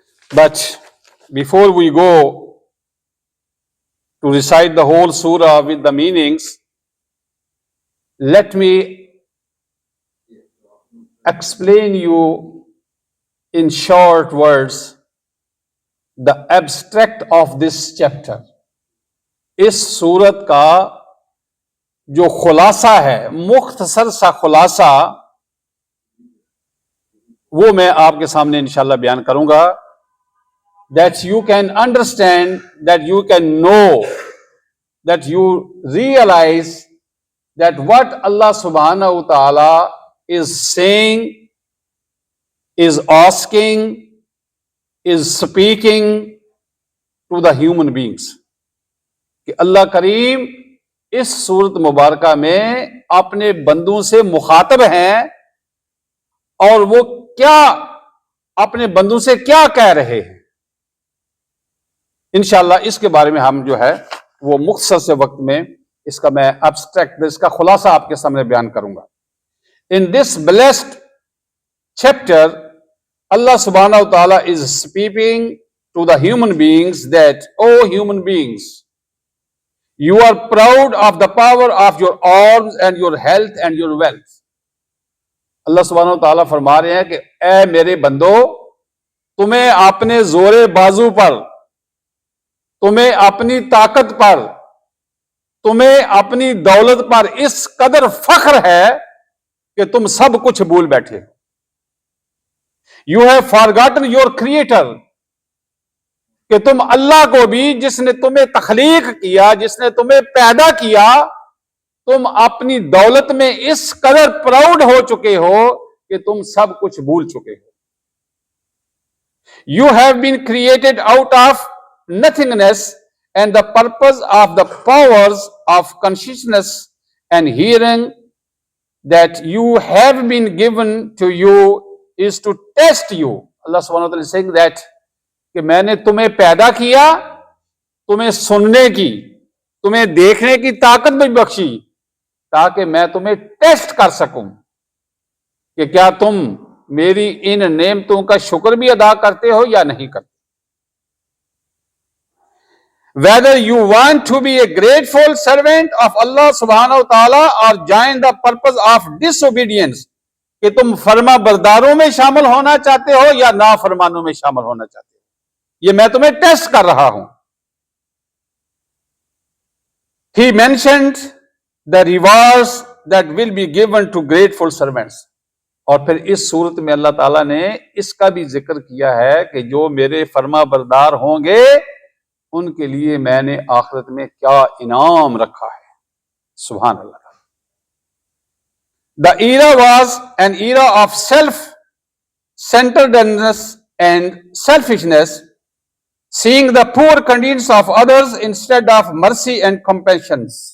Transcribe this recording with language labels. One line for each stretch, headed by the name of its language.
English: But before we go to recite the whole surah with the meanings, let me explain you in short words the abstract of this chapter.
Urdu: اس سورت کا جو خلاصہ ہے، مختصر سا خلاصہ، وہ میں آپ کے سامنے انشاءاللہ بیان کروں گا.
English: That you can understand, that you can know, that you realize that what Allah subhanahu wa ta'ala is saying, is asking, is speaking to the human beings.
Urdu: کہ اللہ کریم اس سورت مبارکہ میں اپنے بندوں سے مخاطب ہیں اور وہ کیا اپنے بندوں سے کیا کہہ رہے ہیں. انشاءاللہ اس کے بارے میں ہم جو ہے وہ مختصر سے وقت میں اس کا میں abstract، اس کا خلاصہ آپ کے سامنے بیان کروں گا.
English: In this blessed chapter, Allah subhanahu wa ta'ala is speaking to the human beings that, oh human beings, you are proud of the power of your arms and your health and your wealth.
Urdu: اللہ سبحانہ wa ta'ala فرما رہے ہیں کہ اے میرے بندو، تمہیں اپنے زور بازو پر، تمہیں اپنی طاقت پر، تمہیں اپنی دولت پر اس قدر فخر ہے کہ تم سب کچھ بھول بیٹھے.
English: You have forgotten your creator،
Urdu: کہ تم اللہ کو بھی، جس نے تمہیں تخلیق کیا، جس نے تمہیں پیدا کیا، تم اپنی دولت میں اس قدر پراؤڈ ہو چکے ہو کہ تم سب کچھ بھول چکے ہو.
English: You have been created out of nothingness, and the purpose of the powers of consciousness and hearing that you have been given to you is to test you. Allah subhanahu wa ta'ala is saying that
Urdu: کہ میں نے تمہیں پیدا کیا، تمہیں سننے کی، تمہیں دیکھنے کی طاقت بھی بخشی تاکہ میں تمہیں ٹیسٹ کر سکوں کہ کیا تم میری ان نعمتوں کا شکر بھی ادا کرتے ہو یا نہیں کرتے.
English: Whether you want to be a grateful servant of Allah subhanahu wa ta'ala or join the purpose of disobedience،
Urdu: کہ تم فرما برداروں میں شامل ہونا چاہتے ہو یا نافرمانوں میں شامل ہونا چاہتے ہو، یہ میں تمہیں ٹیسٹ کر رہا ہوں.
English: He mentioned the rewards that will be given to grateful servants.
Urdu: اور پھر اس صورت میں اللہ تعالیٰ نے اس کا بھی ذکر کیا ہے کہ جو میرے فرما بردار ہوں گے ان کے لیے میں نے آخرت میں کیا انعام رکھا ہے. سبحان اللہ.
English: The era was an era of self-centeredness and selfishness, seeing the poor conditions of others instead of mercy and compassion.